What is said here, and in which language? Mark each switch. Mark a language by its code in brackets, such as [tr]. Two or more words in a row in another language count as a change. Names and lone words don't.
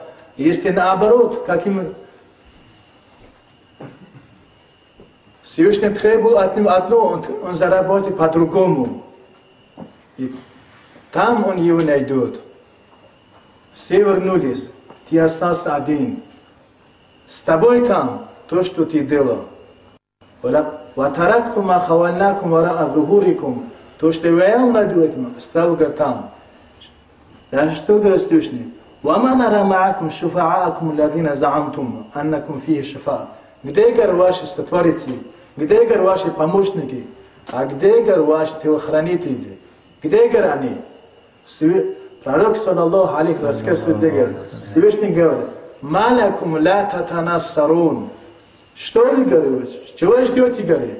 [ru] Если наоборот, как ему Всевышний требовал от него одно, он заработает по-другому. И там он его найдет. Все вернулись, ты остался один. С тобой там то, что ты делал. [ar] وَتَرَكْتُمْ مَا خَوَلْنَاكُمْ وَرَاءَ ظُهُورِكُمْ. [ru] То, что я вам наделал, оставил там. Даже что говорит Всевышний? [ar] وَمَا نَرَى مَعَكُمْ شُفَعَاءَكُمُ الَّذِينَ زَعَمْتُمْ أَنَّكُمْ فِيهِ شُفَعَاء. [ru] Где, говорят, ваши сотворцы? Где, говорят, ваши помощники? А где, говорят, ваши телохранители? Где, говорят, они? Пророк, [ar] صلى الله عليه وسلم, [ru] Всевышний говорит, [ar] «مالكم لا تتناصرون». [ru] Что вы говорите? Чего ждете, говорит?